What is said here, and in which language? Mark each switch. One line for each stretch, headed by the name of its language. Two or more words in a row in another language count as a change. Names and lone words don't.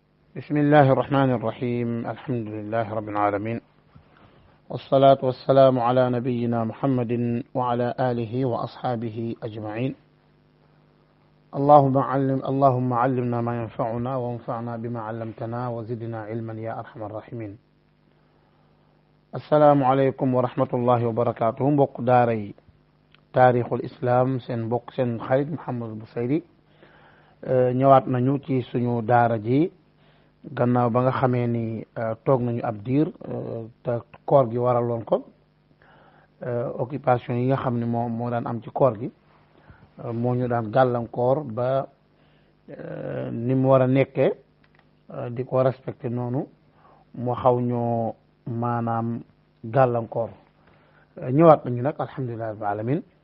Arabic: بسم الله الرحمن الرحيم الحمد لله رب العالمين والصلاة والسلام على نبينا محمد وعلى آله وأصحابه أجمعين اللهم علمنا ما ينفعنا وانفعنا بما علمتنا وزدنا علما يا أرحم الراحمين السلام عليكم ورحمة الله وبركاته بوك داري تاريخ الإسلام سن بوك سن خالد محمد البصيري
Wolof: ñëwaat nañu ci suñu daara ji gannaaw ba nga xamee ni toog nañu ab diir te koor gi waraloon ko occupation yi nga xam ne moo daan am ci koor gi moo ñu daan gàllankoor ba ni mu war a nekkee di ko respecté noonu mu xaw ñoo maanaam gàllankoor ñëwaat nañu nag
Arabic: الحمد لله رب العالمين